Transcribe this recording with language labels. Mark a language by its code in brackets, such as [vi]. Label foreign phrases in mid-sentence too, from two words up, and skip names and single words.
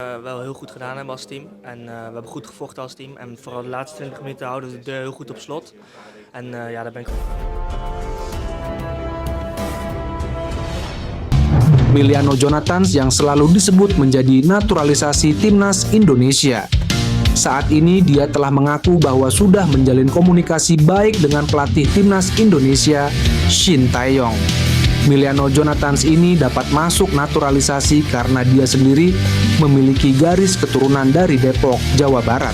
[nl] Wel heel goed gedaan hebben als team. En we hebben goed gevochten als team. En vooral de laatste 20 minuten houden we de deur heel goed op slot. En ja, daar ben ik. [id] Miliano Jonathans yang selalu disebut menjadi naturalisasi timnas Indonesia. Saat ini dia telah mengaku bahwa sudah menjalin komunikasi baik dengan pelatih timnas Indonesia, Shin Tae-yong. Miliano Jonathans ini dapat masuk naturalisasi karena dia sendiri memiliki garis keturunan dari Depok, Jawa Barat.